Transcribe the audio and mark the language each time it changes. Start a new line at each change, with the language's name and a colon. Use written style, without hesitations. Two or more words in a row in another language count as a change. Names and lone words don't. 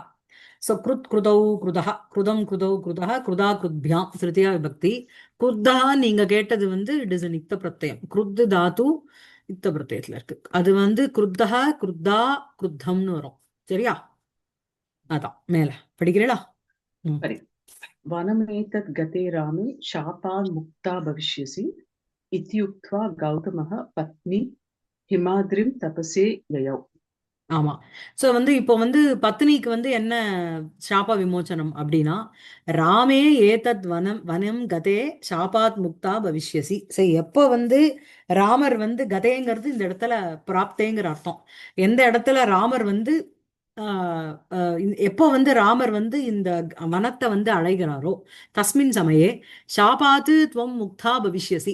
Sanskrit: ஸோ कृतौ कृता कृतम् कृतौ कृता कृता कृत्याम् तृतीया विभक्ति.
Tamil: குருத்தா நீங்க கேட்டது வந்து
English: it is
Tamil: நிக்த பிரத்யம். குருத்து தாத்து நிக்த பிரத்யத்துல இருக்கு. அது வந்து குருத்தா குருத்தா குருத்தம்னு வரும். சரியா? அதான் மேல படிக்கிறீங்களா?
Sanskrit: वनमेतद् गते रामे शापान् मुक्ता भविष्यसि इत्युक्त्वा गौतमः पत्नी हिमाद्रिं तपसे ययौ.
Tamil: ஆமா. சோ வந்து இப்போ வந்து பத்னிக்கு வந்து என்ன சாப விமோச்சனம் அப்படின்னா
Sanskrit: रामे एतत् वनं गते शापात् मुक्ता भविष्यसि.
Tamil: சரி, எப்போ வந்து ராமர் வந்து கதேங்கிறது இந்த இடத்துல பிராப்தேங்கிற அர்த்தம். எந்த இடத்துல ராமர் வந்து எப்போ வந்து ராமர் வந்து இந்த வனத்தை வந்து அழைகிறாரோ
Sanskrit: तस्मिन् समये शापात् त्वं मुक्ता भविष्यसि.